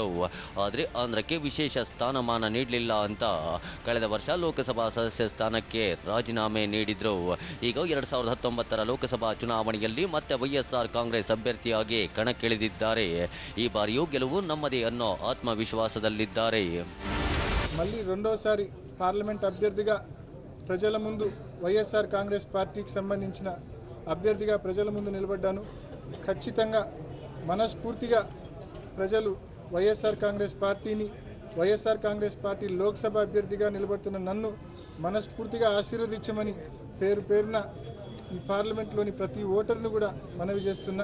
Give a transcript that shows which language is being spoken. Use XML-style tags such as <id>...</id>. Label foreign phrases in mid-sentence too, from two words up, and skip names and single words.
<kn>ಆದರೆ ಆಂಧ್ರಕ್ಕೆ ವಿಶೇಷ ಸ್ಥಾನಮಾನ ನೀಡಲಿಲ್ಲ ಅಂತ ಕಳೆದ ವರ್ಷ ಲೋಕಸಭಾ ಸದಸ್ಯ ಸ್ಥಾನಕ್ಕೆ ರಾಜೀನಾಮೆ ನೀಡಿದ್ರು. ಈಗ 2019ರ ಲೋಕಸಭಾ ಚುನಾವಣೆಯಲ್ಲಿ ಮತ್ತೆ ವೈಎಸ್ಆರ್ ಕಾಂಗ್ರೆಸ್ ಅಭ್ಯರ್ಥಿಯಾಗಿ ಕಣಕ್ಕಿಳಿದಿದ್ದಾರೆ. ಈ ಬಾರಿಯೂ ಗೆಲುವು ನಮ್ಮದೇ ಅನ್ನೋ ಆತ್ಮವಿಶ್ವಾಸದಲ್ಲಿದ್ದಾರೆ.</kn> <te>మళ్ళీ రెండోసారి పార్లమెంట్ అభ్యర్థిగా ప్రజల ముందు వైఎస్ఆర్ కాంగ్రెస్ పార్టీకి సంబంధించిన అభ్యర్థిగా ప్రజల ముందు నిలబడ్డాను. ఖచ్చితంగా మనస్ఫూర్తిగా ప్రజలు వైఎస్ఆర్ కాంగ్రెస్ పార్టీ లోక్సభ అభ్యర్థిగా నిలబడుతున్న నన్ను మనస్ఫూర్తిగా ఆశీర్వదించమని పేరున ఈ పార్లమెంట్లోని ప్రతి ఓటర్ను కూడా మనవి చేస్తున్నా.</te>